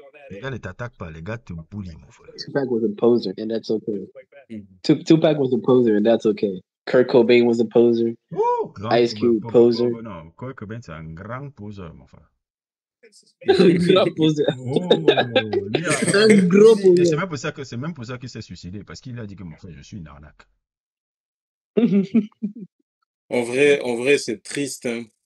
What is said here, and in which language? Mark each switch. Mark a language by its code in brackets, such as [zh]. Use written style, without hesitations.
[fr] Les gars ne t'attaquent pas, les gars te bullient, mon frère. [en] Tupac was a poser, and that's okay. Mhm. Tupac was a poser, and that's okay. Kurt Cobain was a poser. [fr] Oh, grand [en] Ice Cube, poser. [fr] Non, Kurt Cobain, c'est un grand poseur, mon frère. [en] Grand poser. [fr] Oh, lui, Un gros et [en] poser. [fr] c'est même pour ça qu'il s'est suicidé, parce qu'il a dit que mon frère, je suis une arnaque. En vrai, c'est triste, hein.